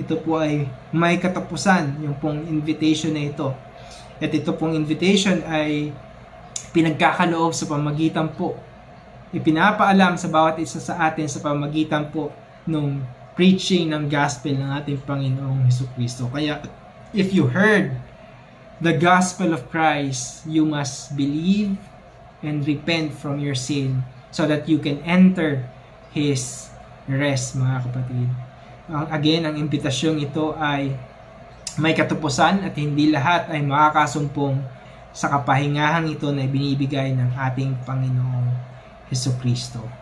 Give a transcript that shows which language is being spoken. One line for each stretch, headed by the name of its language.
Filipino: Ito po ay may katapusan, yung pong invitation na ito. At ito pong invitation ay pinagkakaloob sa pamamagitan po, ipinapaalam sa bawat isa sa atin sa pamamagitan po nung preaching ng gospel ng ating Panginoong Jesucristo.
English: Kaya, if you heard the gospel of Christ, you must believe and repent from your sin so that you can enter His rest,
Filipino: mga kapatid. Again, ang imbitasyon ito ay may katapusan at hindi lahat ay makakasumpong sa kapahingahang ito na binibigay ng ating Panginoong Jesucristo.